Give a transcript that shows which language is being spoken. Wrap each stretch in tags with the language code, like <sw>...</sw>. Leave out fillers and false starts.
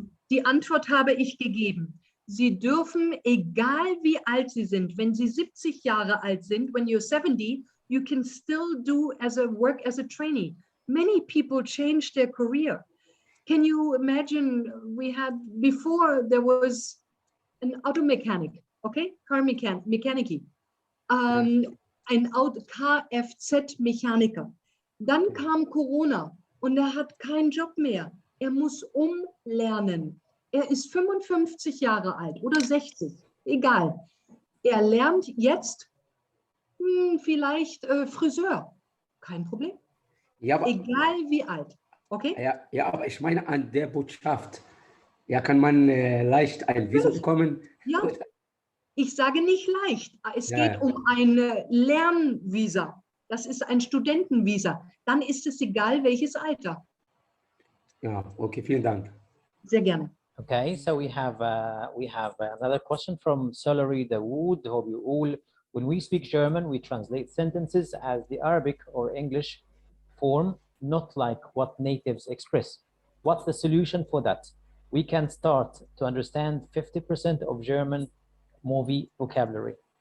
<de>die Antwort habe ich gegeben. Sie dürfen, egal wie alt Sie sind, wenn Sie 70 Jahre alt sind,</de> <en>when you're 70, you can still work as a trainee. Many people change their career. Can you imagine, before there was an auto mechanic, okay? Car mechanic.</en> <de>Ein Kfz-Mechaniker. Dann kam Corona und er hat keinen Job mehr. Er muss umlernen. Er ist 55 Jahre alt oder 60, egal. Er lernt jetzt vielleicht Friseur. Kein Problem. Ja, aber, Egal wie alt. Okay? ja, aber ich meine an der Botschaft. Ja, kann man leicht ein Visum bekommen? Ja, ich sage nicht leicht. Es Ja, geht ja. um ein Lernvisa. Das ist ein Studentenvisa. Dann ist es egal, welches Alter. Ja, okay, vielen Dank. Sehr gerne.</de> <en>Okay, so we have another question from Solari Dawood.</en> <ar>هو بيقول,</ar> <en>when we speak German, we translate sentences as the Arabic or English form, not like what natives express. What's the solution for that? We can start to understand 50% of German movie vocabulary.</en>